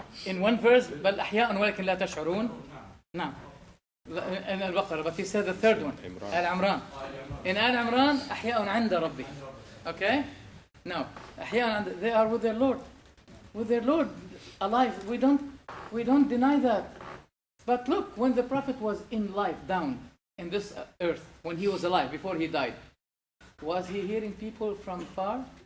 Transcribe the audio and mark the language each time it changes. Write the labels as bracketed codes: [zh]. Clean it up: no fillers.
[en] In one verse, بل أحياء ولكن لا تشعرون. [ar] نعم. [en] In Al-Baqarah, but he said the third one. Al-Imran. In Al-Imran, أحياء عند ربهم. Okay? Now, أحياء they are with their Lord. With their Lord, alive. We don't deny that. But look, when the Prophet was in life, down in this earth, when he was alive, before he died, was he hearing people from far?